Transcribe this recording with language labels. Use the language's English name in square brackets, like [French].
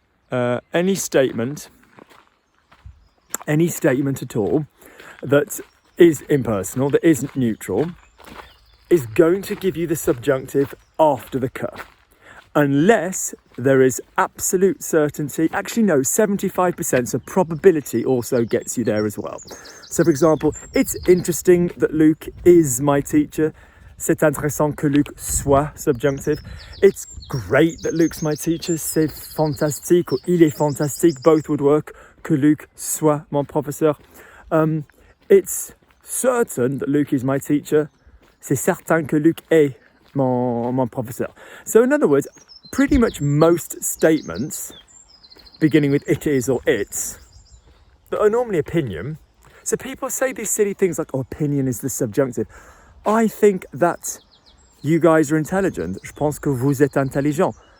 [English] Any statement at all that is impersonal, that isn't neutral, is going to give you the subjunctive after the que. Unless there is absolute certainty. Actually, no, 75%, so probability also gets you there as well. So, for example, it's interesting that Luke is my teacher. [French] C'est intéressant que Luc soit, subjunctive. [English] It's great that Luke's my teacher. [French] C'est fantastique, or il est fantastique, [English] both would work. [French] Que Luc soit mon professeur. [English] It's certain that Luke is my teacher. [French] C'est certain que Luc est mon professeur. [English] So in other words, pretty much most statements beginning with it is or it's that are normally opinion. So people say these silly things like, opinion is the subjunctive. I think that you guys are intelligent. [French] Je pense que vous êtes intelligent.